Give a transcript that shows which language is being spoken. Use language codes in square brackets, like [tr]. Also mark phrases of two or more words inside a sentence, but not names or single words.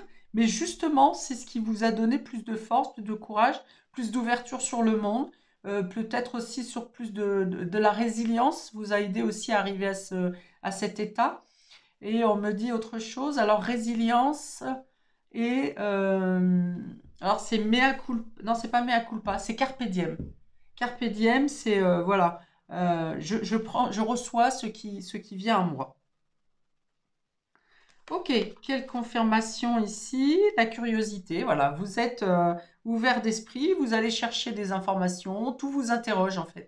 [fr] Mais justement, c'est ce qui vous a donné plus de force, plus de courage, plus d'ouverture sur le monde. Peut-être aussi sur plus de la résilience, vous a aidé aussi à arriver à cet état. Et on me dit autre chose. Alors, résilience et... alors, c'est [la] mea culpa. [fr] Non, c'est pas [la] mea culpa, [fr] c'est [la] carpe diem. Carpe diem, [fr] c'est... voilà. Je reçois ce qui vient à moi. Ok, quelle confirmation ici? La curiosité, voilà. Vous êtes ouvert d'esprit, vous allez chercher des informations, tout vous interroge en fait.